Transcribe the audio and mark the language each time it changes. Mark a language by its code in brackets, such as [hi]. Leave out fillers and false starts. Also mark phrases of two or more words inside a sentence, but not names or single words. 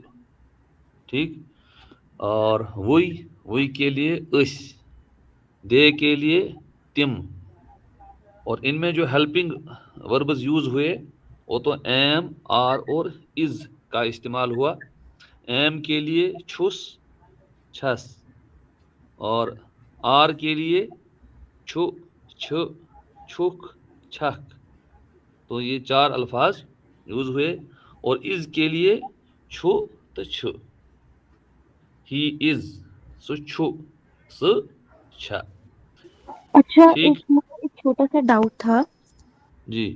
[hi] ठीक, और वही के लिए इस, दे के लिए तिम, और इनमें जो [en] helping verbs [hi] यूज़ हुए वो तो एम, आर और इज का इस्तेमाल हुआ। एम के लिए [ks] छुस, छस, [hi] और आर के लिए [ks] छु, छ, छुक, छक। [hi] तो ये 4 अल्फाज यूज़ हुए, और इज के लिए छु तो छु, [en] he is, [hi] सो [ks] छु, स, छ। [hi] अच्छा, इसमें एक छोटा सा डाउट था जी।